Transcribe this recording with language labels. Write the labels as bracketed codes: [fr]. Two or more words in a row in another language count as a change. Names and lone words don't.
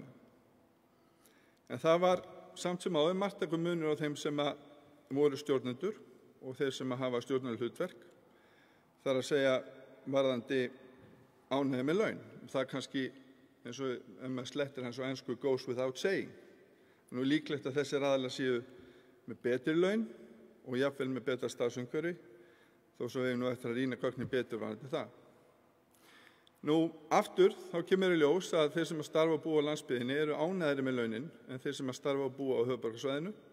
[is] En það var samt sem áður marktækur munur á þeim sem voru stjórnendur og þeir sem hafa stjórnarlegt hlutverk, þar að segja varðandi ánægju með laun. Það kannski, eins og ef maður slettir hans á ensku, [en] goes without saying. [is] Nú er líklegt að þessir aðilar séu með betri laun og jafnvel með betra starfsumhverfi, þó svo við nú eftir að rýna gögnin betur varðandi það. Aftur þá kemur í ljós að þeir sem starfa og búa á landsbyggðinni eru ánægðari með launin en þeir sem starfa og búa á höfuðborgarsvæðinu.